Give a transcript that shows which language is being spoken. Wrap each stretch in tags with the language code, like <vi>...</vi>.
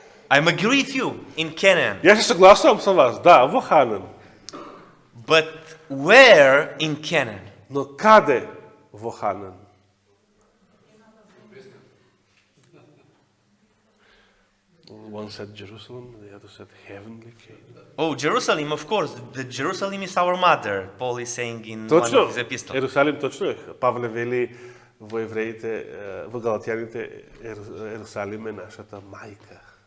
<en>I'm agree with you, in Canaan.</en> <mk>Јас се согласувам со вас, да, во Ханан.</mk> <en>But where in Canaan?</en> <mk>Но каде во Ханан?</mk> <en>One said Jerusalem, the other said heavenly Canaan. Oh, Jerusalem, of course. The Jerusalem is our mother, Paul is saying in one</en> <mk>Точно,</mk> <en>of his epistles.</en> <mk>Ерусалим точно е. Павле вели во евреите, во Галатјаните, Ерусалим е нашата мајка.</mk>